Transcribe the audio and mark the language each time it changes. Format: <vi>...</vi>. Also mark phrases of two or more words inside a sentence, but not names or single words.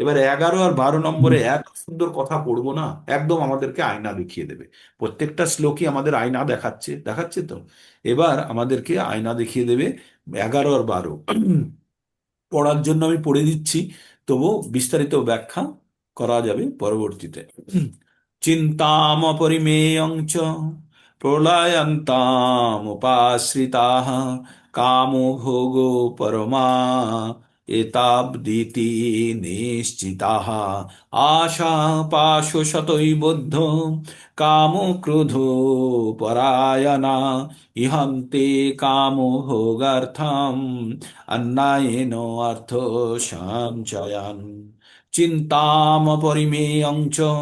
<bn>এবার 11 আর 12 নম্বরে এত সুন্দর কথা পড়বো না, একদম আমাদেরকে আয়না দেখিয়ে দেবে। প্রত্যেকটা শ্লোকই আমাদের আয়না দেখাচ্ছে, দেখাচ্ছে তো। এবার আমাদেরকে আয়না দেখিয়ে দেবে 11 আর 12। পড়ার জন্য আমি পড়ে দিচ্ছি, তবু বিস্তারিত ব্যাখ্যা করা যাবে পরবর্তীতে।</bn> <sa>চিন্তামপরিমেয়ং চ প্রলয়ন্তামুপাশ্রিতাঃ কামো ভোগো পরমা এতাবদিতি নিশ্চিতাঃ আশা পাশশতৈবদ্ধ কামো ক্রোধো পরায়ণা ইহন্তে কামো ভোগার্থম অন্যায়েন অর্থ সঞ্চয়ান চিন্তামপরিমেয়ং চ</sa>